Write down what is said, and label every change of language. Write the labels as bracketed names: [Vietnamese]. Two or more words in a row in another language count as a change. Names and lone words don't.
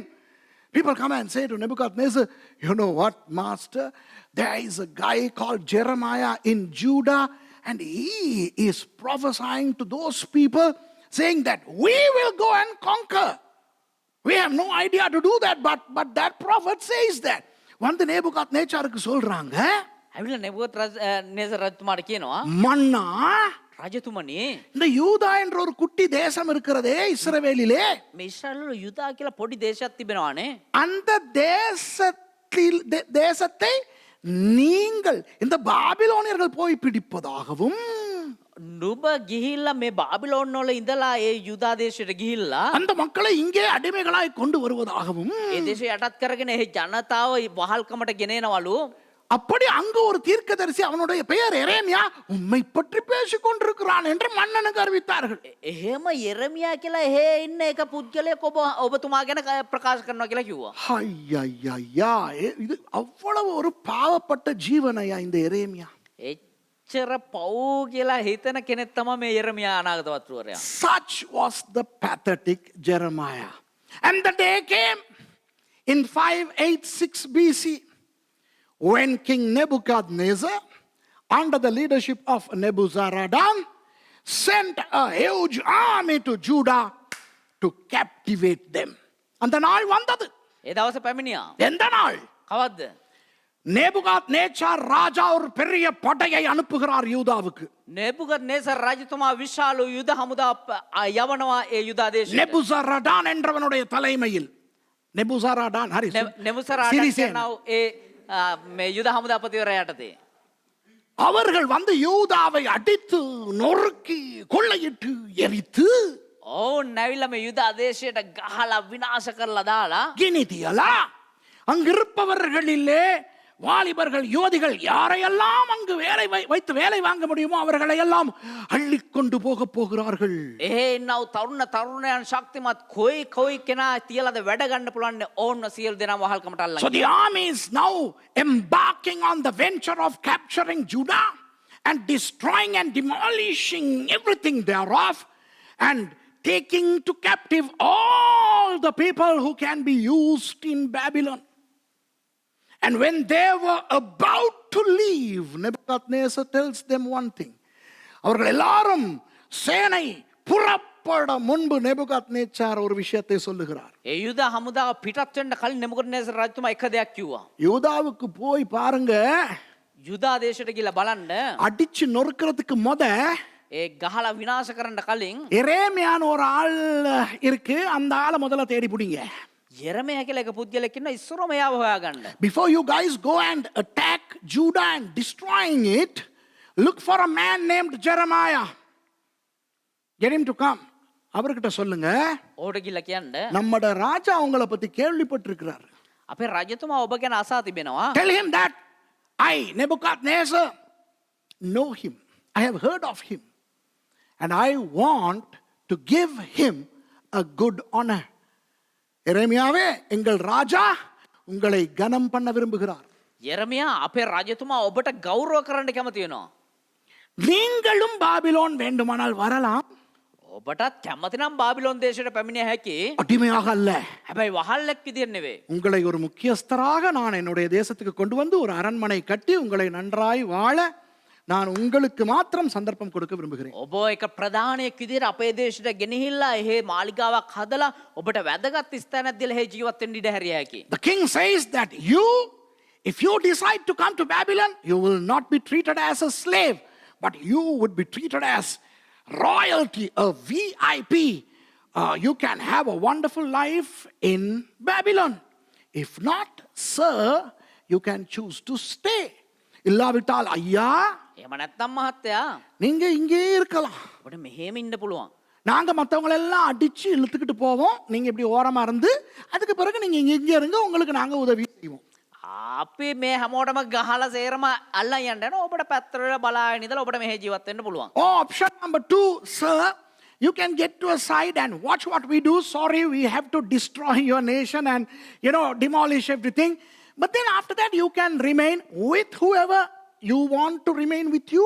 [English] People come and say to Nebuchadnezzar, you know what, master? There is a guy called Jeremiah in Judah, and he is prophesying to those people, saying that we will go and conquer. We have no idea to do that, but that prophet says that. [Tamil] வந்து நேபுகாத்நேச்சாருக்கு சொல்றாங்க, [Sinhala] ඇවිල්ලා නෙබුකඩ්නේසර් රජතුමාට කියනවා [Tamil] மன்னா [Sinhala] රජතුමනි [Tamil] இந்த யூதா என்ற ஒரு குட்டி தேசம் இருக்கிறதே இஸ்ரவேலிலே, [Sinhala] මේ ඉස්රායල් වල යුදා කියලා පොඩි දේශයක් තිබෙනවානේ. [Tamil] அந்த தேசத்தை நீங்கள் இந்த பாபிலோனியர்கள் போய் பிடிப்பதாகவும் [Sinhala] නුඹ ගිහිල්ලා මේ බාබිලෝන් වල ඉඳලා ඒ යුදා දේශයට ගිහිල්ලා [Tamil] அந்த மக்களை இங்கே அடிமைகளாய் கொண்டு வருவதாகவும் [Sinhala] ඒ දේශය යටත් කරගෙන ඒ ජනතාව වහල්කමට ගෙනෙනවලු. [Tamil] அப்படி அங்கு ஒரு தீர்க்கதரிசி அவனுடைய பெயர் எரேமியா உம்மை பற்றி பேசிக் கொண்டிருக்கிறான் என்று மன்னனுக்கு அறிவித்தார்கள். [Sinhala] එහෙම යෙරමියා කියලා එහෙ ඉන්න එක පුද්ගලයෙක් ඔබතුමා ගැන ප්‍රකාශ කරනවා කියලා කිව්වා. [Tamil] ஐயா இது அவ்வளவு ஒரு பாவப்பட்ட ஜீவனையா இந்த எரேமியா. [Sinhala] එච්චර පව් කියලා හිතන කෙනෙක් තමයි මේ යෙරමියා අනාගත වතුරයා. [English] Such was the pathetic Jeremiah. And the day came in 586 BC when King Nebuchadnezzar, under the leadership of Nebuzaradan, sent a huge army to Judah to captivate them. [Tamil] அந்த நாள் வந்தது. [Sinhala] ඒ දවසේ පැමිණියා. [Tamil] எந்த நாள்? [Sinhala] කවද්ද? [Tamil] நேபுகாத்நேச்சார் ராஜா ஒரு பெரிய படையை அனுப்புகிறார் யூதாவுக்கு. [Sinhala] නෙබුකඩ්නේසර් රජතුමා විශාල යුද හමුදාවක් යවනවා ඒ යුදා දේශයට. [Tamil] நெபுசரடான் என்றவனுடைய தலைமையில். நெபுசரடான் ஹரி [Sinhala] නෙබුසරාඩන් කියනවා ඒ මේ යුද හමුදාපතිවරයා යටතේ. [Tamil] அவர்கள் வந்து யூதாவை அடித்து நொறுக்கி கொள்ளையிட்டு எரித்து [Sinhala] ඔවුන් නැවිල්ලා මේ යුද දේශයට ගහලා විනාශ කරලා දාලා [Tamil] கினிதியலா அங்கிருப்பவர்களிலே வாலிபர்கள் யோதிகள் யாரையெல்லாம் அங்கு வைத்து வேலை வாங்க முடியுமோ அவர்களை எல்லாம் அள்ளிக்கொண்டு போக போகிறார்கள். [Sinhala] එහෙ ඉන්නව තරුණයන් ශක්තිමත් කොයි කෙනා තියලාද වැඩ ගන්න පුළුවන් ඕන්න සියලු දෙනාම වහල්කමට අල්ලගෙන. [English] So the army is now embarking on the venture of capturing Judah and destroying and demolishing everything thereof and taking to captive all the people who can be used in Babylon. And when they were about to leave, Nebuchadnezzar tells them one thing. [Tamil] அவர்கள் எல்லாரும் சேனை புறப்பட முன்பு நேபுகாத்நேச்சார் ஒரு விஷயத்தை சொல்லுகிறார். [Sinhala] ඒ යුද හමුදාව පිටත් වෙන්න කලින් නෙබුකඩ්නේසර් රජතුමා එක දෙයක් කිව්වා. [Tamil] யூதாவுக்கு போய் பாருங்க, [Sinhala] යුදා දේශයට ගිහලා බලන්න [Tamil] அடிச்சு நொறுக்கிறதுக்கு [Sinhala] ඒ ගහලා විනාශ කරන්න කලින් [Tamil] எரேமியான்னு ஒரு ஆள் இருக்கு, அந்த ஆளை முதல்ல தேடி பிடிங்க. [Sinhala] යෙරමයා කියලා එක පුද්ගලෙක් ඉන්නවා ඉස්සරම එයාව හොයාගන්න. [English] Before you guys go and attack Judah and destroying it, look for a man named Jeremiah. Get him to come. [Tamil] அவர்கிட்ட சொல்லுங்க, [Sinhala] ඕට ගිහිල්ලා කියන්න [Tamil] நம்மட ராஜா உங்களை பத்தி கேள்விப்பட்டிருக்கிறார். [Sinhala] අපේ රජතුමා ඔබ ගැන අසා තිබෙනවා. [English] Tell him that I, Nebuchadnezzar, know him. I have heard of him. And I want to give him a good honor. [Tamil] எரேமியாவே, எங்கள் ராஜா உங்களை கனம் பண்ண விரும்புகிறார். [Sinhala] යෙරමයා අපේ රජතුමා ඔබට ගෞරව කරන්න කැමති වෙනවා. [Tamil] நீங்களும் பாபிலோன் வேண்டுமானால் வரலாம், [Sinhala] ඔබටත් කැමති නම් බාබිලෝන් දේශයට පැමිණිය හැකි. [Tamil] அடிமையாக அல்ல. [Sinhala] හැබැයි වහල්ලෙක් විදියට නෙවෙයි. [Tamil] உங்களை ஒரு முக்கியஸ்தராக நான் என்னுடைய தேசத்துக்கு கொண்டு வந்து ஒரு அரண்மனை கட்டி உங்களை நன்றாய் வாழ நான் உங்களுக்கு மாத்திரம் சந்தர்ப்பம் கொடுக்க விரும்புகிறேன். [Sinhala] ඔබ එක ප්‍රධානයෙක් විදියට අපේ දේශයට ගෙනහිල්ලා එහෙ මාලිගාවක් හදලා ඔබට වැදගත් ස්ථානයක් දීලා එහෙ ජීවත් වෙන්න ඉඩ හැරිය හැකි. [English] The king says that if you decide to come to Babylon, you will not be treated as a slave, but you would be treated as royalty, a VIP. You can have a wonderful life in Babylon. If not, sir, you can choose to stay. [Tamil] இல்லாவிட்டால் ஐயா, [Sinhala] එහෙම නැත්නම් මහත්තයා [Tamil] நீங்க இங்கே இருக்கலாம். [Sinhala] ඔබට මෙහෙම ඉන්න පුළුවන්. [Tamil] நாங்க மற்றவங்களை எல்லாம் அடிச்சு இழுத்துக்கிட்டு போவோம், நீங்க இப்படி ஓரமா இருந்து அதுக்கு பிறகு நீங்க இங்க இருங்க, உங்களுக்கு நாங்க உதவி செய்வோம். [Sinhala] අපි මේ හැමෝටම ගහලා සේරම අල්ලන් යන්න යනවා. ඔබට පැත්තට බලාගෙන ඉඳලා ඔබට මෙහෙ ජීවත් වෙන්න පුළුවන්. [English] Option number 2, sir, you can get to a side and watch what we do. Sorry, we have to destroy your nation and, demolish everything. But then after that, you can remain with whoever you want to remain with you.